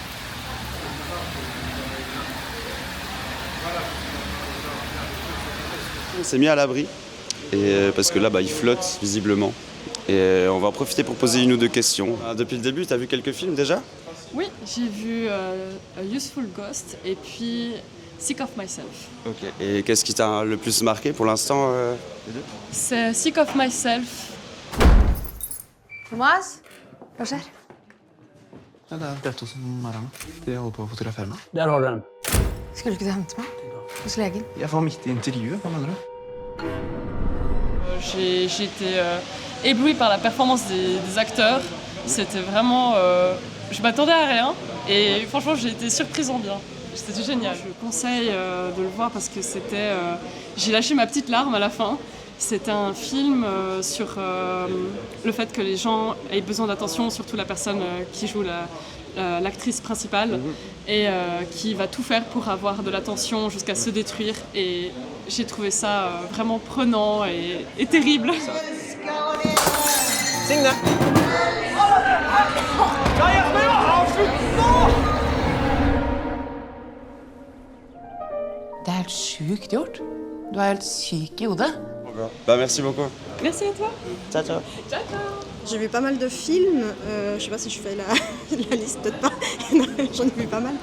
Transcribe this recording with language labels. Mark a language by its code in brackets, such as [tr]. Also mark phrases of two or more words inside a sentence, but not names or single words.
[fr] On s'est mis à l'abri, parce que là, il flotte visiblement. Et on va en profiter pour poser une ou deux questions. Depuis le début, tu as vu quelques films déjà? Oui, j'ai vu A Useful Ghost et puis Sick of Myself. Ok. Et qu'est-ce qui t'a le plus marqué pour l'instant les deux? C'est Sick of Myself. [no] Thomas? Hva skjer? Ja, det er dette som er her nå. De holder på å fotografere meg. Der har du den. Skulle du ikke hente meg? Hos legen? Jeg var midt i intervjuet. Hva mener du? [fr] J'ai été éblouie par la performance des acteurs. C'était vraiment... je m'attendais à rien et franchement j'ai été surprise en bien. C'était génial. Je conseille de le voir parce que c'était... j'ai lâché ma petite larme à la fin. C'était un film sur le fait que les gens aient besoin d'attention, surtout la personne qui joue l'actrice principale et qui va tout faire pour avoir de l'attention jusqu'à se détruire. Et j'ai trouvé ça vraiment prenant et terrible. [no] Signe! Det er helt sjukt gjort. Du er helt syk i hodet. [fr] Merci beaucoup. Merci à toi. [it] Ciao, ciao. Ciao, ciao. [fr] J'ai vu pas mal de films, je sais pas si je fais la liste, peut-être pas, j'en ai vu pas mal.